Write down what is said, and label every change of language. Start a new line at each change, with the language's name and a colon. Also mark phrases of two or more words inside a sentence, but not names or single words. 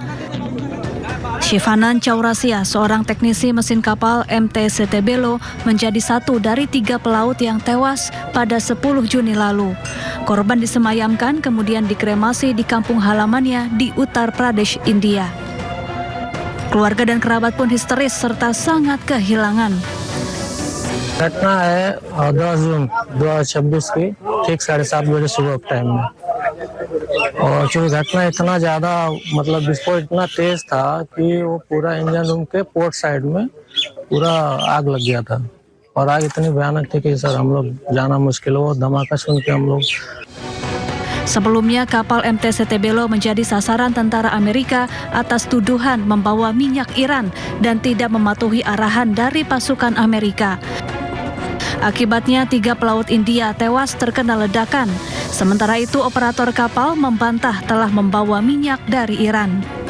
Indonesian: Shivanan Chaurasia, seorang teknisi mesin kapal MT Setebelo, menjadi satu dari 3 pelaut yang tewas pada 10 Juni lalu. Korban disemayamkan kemudian dikremasi di kampung halamannya di Uttar Pradesh, India. Keluarga dan kerabat pun histeris serta sangat kehilangan.
Hindi: घटना है 10 जून 2026 की ठीक 7:30 बजे सुबह टाइम में, और चूँकि घटना इतना ज़्यादा विस्फोट इतना तेज था कि वो पूरा
English: engine room
Hindi: के
English: port side
Hindi: में पूरा आग लग गया था, और आग इतनी भयानक थी कि सर हम लोग जाना मुश्किल हो। धमाका सुन के हम लोग
Indonesian: Sebelumnya, kapal MT Setebelo menjadi sasaran tentara Amerika atas tuduhan membawa minyak Iran dan tidak mematuhi arahan dari pasukan Amerika. Akibatnya 3 pelaut India tewas terkena ledakan. Sementara itu, operator kapal membantah telah membawa minyak dari Iran.